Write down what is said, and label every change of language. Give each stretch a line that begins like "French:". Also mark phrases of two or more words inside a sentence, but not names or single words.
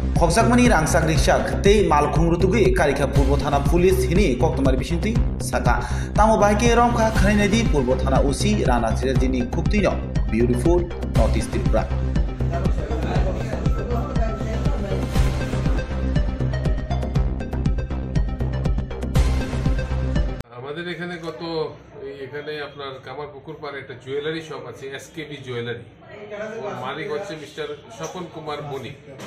Kok Borok: खगसाकमानि रांसाक रिक्सा खतै माल खुंरुतुगै कारिखा पूर्व थाना पुलिस हिनि कक्तमारि बिसिंति साका तामो बाइके रमखा खनाइनायदि पूर्व थाना ओसि राना चिराजिनि खुक्तिनो
English: beautiful North East Tripura.
Bangla: আমাদের এখানে এখানে আপনার কামারপুকুর পাড়ে একটা
English: jewellery shop
Bangla: আছে, এসকেবি জুয়েলারি। ওর মালিক হচ্ছে মিস্টার স্বপন কুমার বণিক।